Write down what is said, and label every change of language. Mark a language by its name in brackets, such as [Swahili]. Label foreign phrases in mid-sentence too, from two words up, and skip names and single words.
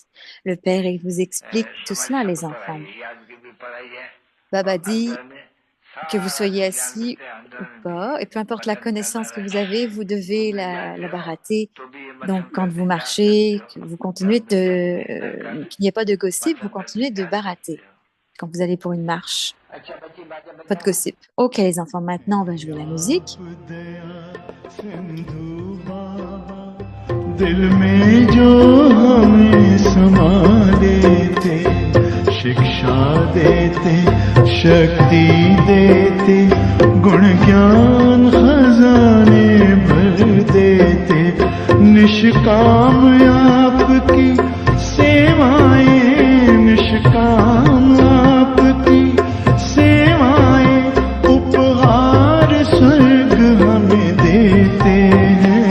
[French] Le Père, il vous explique tout cela, les enfants. Baba dit que vous soyez assis ou pas, et peu importe la connaissance que vous avez, vous devez la barater. Donc, quand vous marchez, que vous continuez qu'il n'y ait pas de gossip, vous continuez de barater. quand vous allez pour une marche. Pas de gossip. Ok, les enfants, maintenant, on va jouer la musique. [Hindi] दिल में जो हमें समा देते शिक्षा देते शक्ति देते गुण ज्ञान खजाने भर देते निष्काम आपकी सेवाएं निष्काम आपकी सेवाएं उपहार स्वर्ग हमें देते हैं